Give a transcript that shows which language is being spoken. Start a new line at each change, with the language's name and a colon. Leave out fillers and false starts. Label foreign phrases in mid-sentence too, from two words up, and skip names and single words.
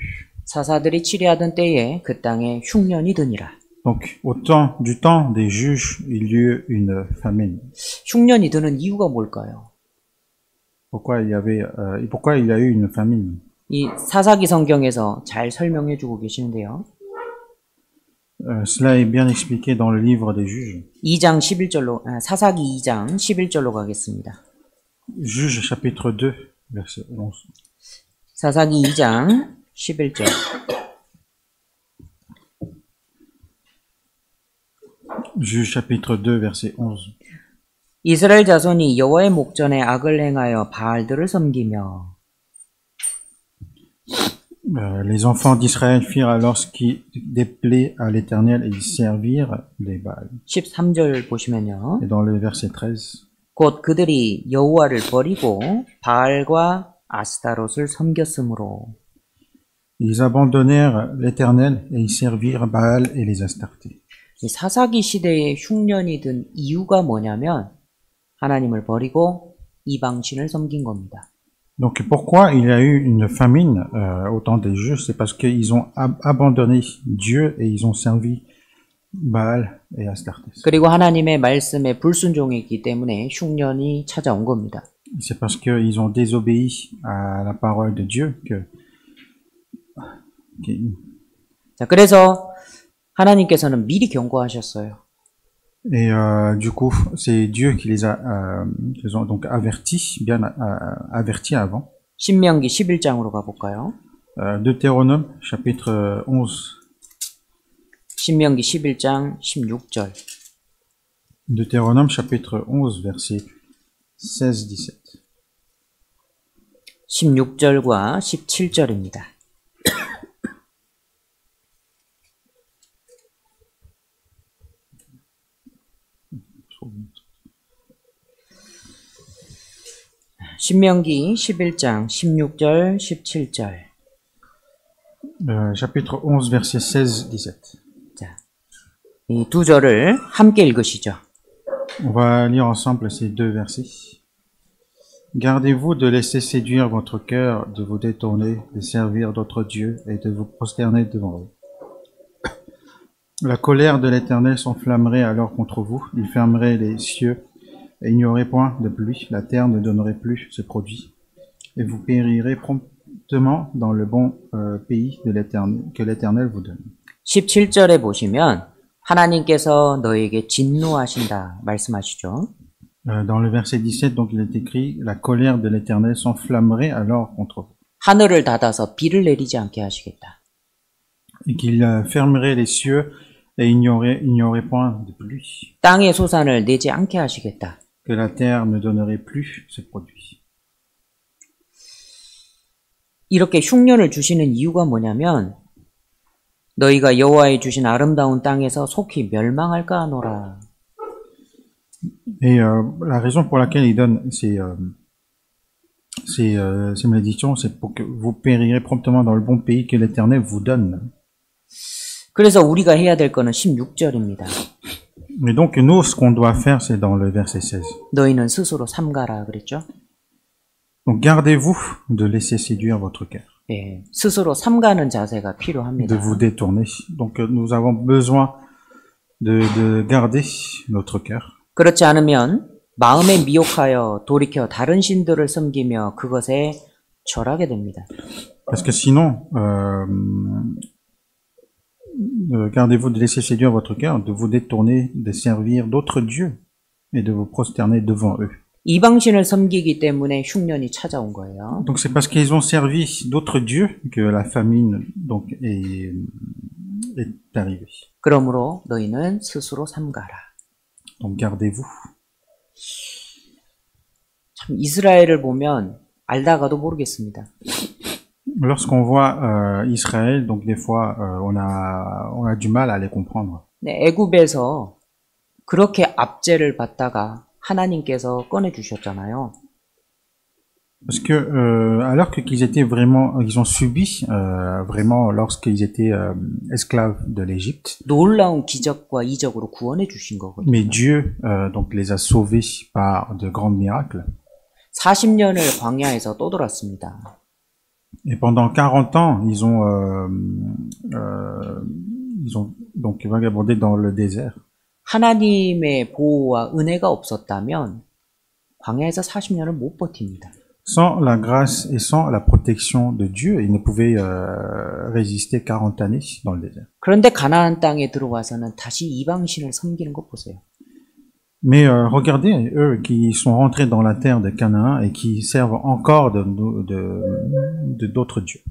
Korean: 사사들이 치리하던 때에 그 땅에 흉년이 드니라.
French: Donc, du temps des juges, il y eut une famine.
Korean: 흉년이 드는 이유가 뭘까요?
French: Pourquoi il y a eu une famine?
Korean: 이 사사기 성경에서 잘 설명해주고 계시는데요.
French: Cela est bien expliqué dans le livre des juges.
Korean: 2장 11절로 사사기 2장 11절로 가겠습니다.
French: Juges chapitre 2 verset 11.
Korean: 사사기 2장 11절.
French: Juges chapitre 2 verset 11.
Korean: 이스라엘 자손이 여호와의 목전에 악을 행하여 바알들을 섬기며
French: Les enfants d'Israël firent alors ce qui déplaît à l'Éternel et ils servirent les Baals.
Korean: 13절 보시면요.
French: Et dans le verset 13,
Korean: 곧 그들이 여호와를 버리고 바알과 아스타롯을 섬겼으므로
French: ils abandonnèrent l'Éternel et ils servirent Baal et les Astartés.
Korean: 이 사사기 시대에 흉년이 든 이유가 뭐냐면 하나님을 버리고 이방신을 섬긴 겁니다.
French: Donc pourquoi il y a eu une famine au temps des Juifs? C'est parce qu'ils ont abandonné Dieu et ils ont servi Baal et Astartés.
Korean: 그리고 하나님의 말씀에 불순종했기 때문에 흉년이 찾아온 겁니다.
French: C'est parce qu'ils ont désobéi à la parole de Dieu que
Korean: 자, 그래서 하나님께서는 미리 경고하셨어요.
French: et du coup c'est Dieu qui les a donc avertis, bien avertis avant.
Korean: 신명기 11장으로 가볼까요?
French: Deutéronome chapitre 11.
Korean: 신명기 11장 16절.
French: Deutéronome chapitre 11 verset 16-17.
Korean: 16절과 17절입니다. 신명기 11장 16절 17절.
French: Chapitre 11 verset 16-17.
Korean: 자, 이 두 절을 함께 읽으시죠.
French: On va lire ensemble ces deux versets. Gardez-vous de laisser séduire votre cœur, de vous détourner, de servir d'autres dieux et de vous prosterner devant eux. La colère de l'Éternel s'enflammerait alors contre vous, il fermerait les cieux et il n'y aurait point de pluie, la terre ne donnerait plus ses produits, et vous périrez promptement dans le bon pays de l'Éternel, que l'Éternel vous donne.
Korean: 17절에 보시면 하나님께서 너에게 진노하신다 말씀하시죠.
French: Dans le verset 17, donc il est écrit, la colère de l'Éternel s'enflammerait alors contre vous.
Korean: 하늘을 닫아서 비를 내리지 않게 하시겠다.
French: Et qu'il fermerait les cieux et il n'y aurait point de pluie.
Korean: 땅의 소산을 내지 않게 하시겠다.
French: Que la terre ne donnerait plus ses produits.
Korean: 이렇게 흉년을 주시는 이유가 뭐냐면 너희가 여호와의 주신 아름다운 땅에서 속히 멸망할까 하노라.
French: Et la raison pour laquelle il donne ces malédictions, c'est pour que vous périrez promptement dans le bon pays que l'Éternel vous donne.
Korean: 그래서 우리가 해야 될 거는 16절입니다.
French: Mais donc nous, ce qu'on doit faire, c'est dans le verset 16.
Korean: 너희는 스스로 삼가라 그랬죠?
French: Donc gardez-vous de laisser séduire votre cœur,
Korean: 예, 스스로 삼가는 자세가 필요합니다.
French: de vous détourner. Donc nous avons besoin de garder notre cœur.
Korean: 그렇지 않으면 마음에 미혹하여 돌이켜 다른 신들을 섬기며 그것에 절하게 됩니다.
French: Parce que sinon, gardez-vous de laisser séduire votre cœur, de vous détourner, de servir d'autres dieux et de vous prosterner devant eux.
Korean: 이방신을 섬기기 때문에 흉년이 찾아온 거예요.
French: Donc c'est parce qu'ils ont servi d'autres dieux que la famine donc est arrivée.
Korean: 그러므로 너희는 스스로 삼가라.
French: Donc gardez-vous.
Korean: 참 이스라엘을 보면 알다가도 모르겠습니다.
French: Lorsqu'on voit Israël, donc des fois on a du mal à les comprendre.
Korean: 네, 애굽에서 그렇게 압제를 받다가 하나님께서 꺼내 주셨잖아요.
French: Parce que alors qu'ils étaient vraiment, ils ont subi vraiment lorsqu'ils étaient esclaves de l'Égypte.
Korean: 놀라운 기적과 이적으로 구원해 주신 거거든요.
French: Mais Dieu donc les a sauvés par de grands miracles.
Korean: 40년을 광야에서 떠돌았습니다.
French: Et pendant 40 ans, ils ont donc vagabondé dans le désert.
Korean: 하나님의 보호와 은혜가 없었다면 광야에서 40년을 못 버팁니다.
French: Sans la grâce et sans la protection de Dieu, ils ne pouvaient résister 40 années dans le désert.
Korean: 그런데 가나안 땅에 들어와서는 다시 이방신을 섬기는 거 보세요.
French: Mais regardez, eux qui sont rentrés dans la terre de Canaan et qui servent encore d'autres dieux.